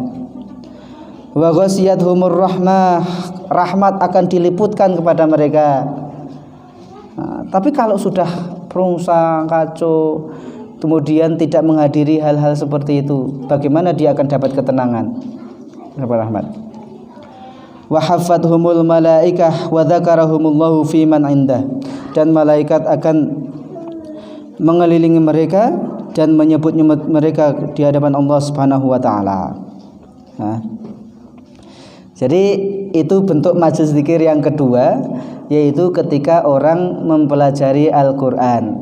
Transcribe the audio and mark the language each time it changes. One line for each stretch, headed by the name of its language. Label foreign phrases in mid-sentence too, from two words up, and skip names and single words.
Arabic: وغشيتهم الرحمة,
Indonesian: rahmat akan diliputkan kepada mereka. Tapi kalau sudah prungsang kacau, kemudian tidak menghadiri hal-hal seperti itu, bagaimana dia akan dapat ketenangan? Rahmat.
Arabic: وحفتهم الملائكة وذكرهم الله فيمن عنده,
Indonesian: dan malaikat akan mengelilingi mereka dan menyebut mereka di hadapan Allah
Arabic: سبحانه وتعالى.
Indonesian: Jadi itu bentuk majelis zikir yang kedua, yaitu ketika orang mempelajari Al-Qur'an.